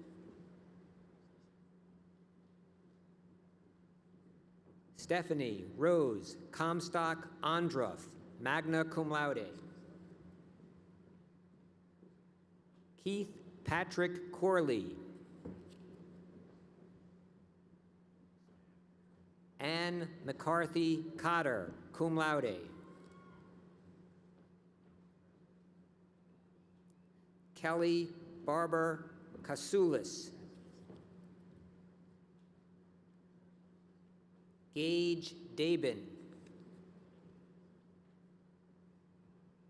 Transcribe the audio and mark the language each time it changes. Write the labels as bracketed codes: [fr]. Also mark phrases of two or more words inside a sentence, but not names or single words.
[en] Stephanie Rose Comstock Andruff, [la] magna cum laude. [en] Keith Patrick Corley. Anne McCarthy Cotter, [la] cum laude. [en] Kelly Barber Kasulis. Gage Dabin.